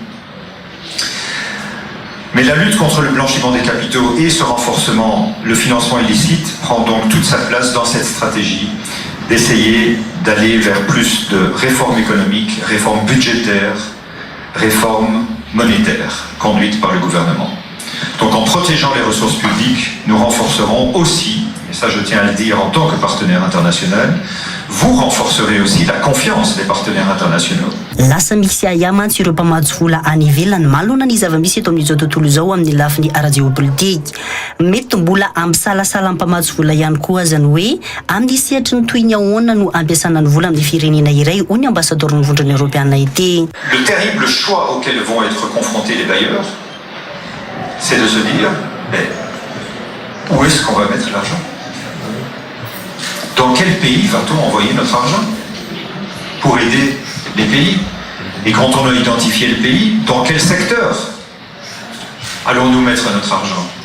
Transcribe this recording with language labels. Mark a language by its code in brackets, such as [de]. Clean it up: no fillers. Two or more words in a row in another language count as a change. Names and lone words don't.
[fr] Mais la lutte contre le blanchiment des capitaux et ce renforcement, le financement illicite, prend donc toute sa place dans cette stratégie d'essayer d'aller vers plus de réformes économiques, réformes budgétaires, réformes monétaires conduites par le gouvernement. Donc en protégeant les ressources publiques, nous renforcerons aussi, et ça je tiens à le dire en tant que partenaire international, vous renforcerez aussi la confiance des partenaires internationaux. [mg] Lasa misy ayamantsy ireo mpamatsy vola any ivelany malona ny zava-misy eto amin'izao tontolo izao amin'ny lafiny ara-geopolitika. Mety mbola ampisalasala amin'ny mpamatsy vola ihany koa zany hoe amin'ny sehatry ny toy ny ahoana no ampiasana ny vola amin'ny firenena iray hoy ny ambassadeur ny vondrona Eropeanina ity. [fr] Le terrible choix auquel vont être confrontés les bailleurs, c'est de se dire, mais où est-ce qu'on va mettre l'argent? Dans quel pays va-t-on envoyer notre argent pour aider les pays? Et quand on a identifié le pays, dans quel secteur allons-nous mettre notre argent?